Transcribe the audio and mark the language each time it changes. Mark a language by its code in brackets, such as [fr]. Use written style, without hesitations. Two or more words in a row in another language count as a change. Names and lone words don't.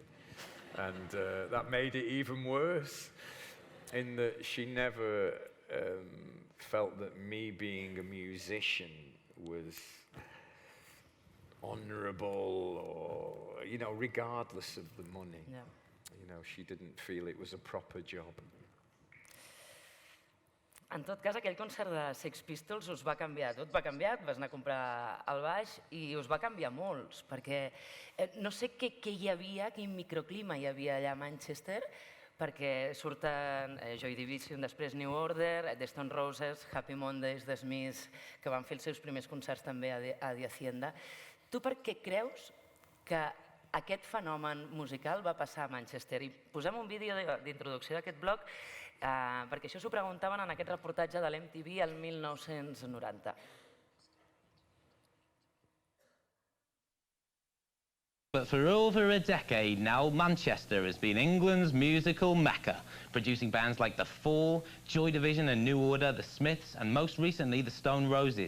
[en] And that made it even worse, in that she never felt that me being a musician was honorable or, regardless of the money. Yeah. She didn't feel it was a proper job. [ca] En tot cas, aquell concert de Sex Pistols us va canviar. Tot va canviar, et vas anar a comprar el baix i us va canviar molts, perquè no sé què hi havia, quin microclima hi havia allà a Manchester, perquè surten Joy Division, després New Order, The Stone Roses, Happy Mondays, The Smiths, que van fer els seus primers concerts també a Haçienda. Tu per què creus que aquest fenomen musical va passar a Manchester? I posem un vídeo d'introducció d'aquest blog, perquè això s'ho preguntaven en aquest reportatge de l'MTV el 1990. [en] But for over a decade now, Manchester has been England's musical mecca, producing bands like The Fall, Joy Division and New Order, The Smiths, and most recently The Stone Roses.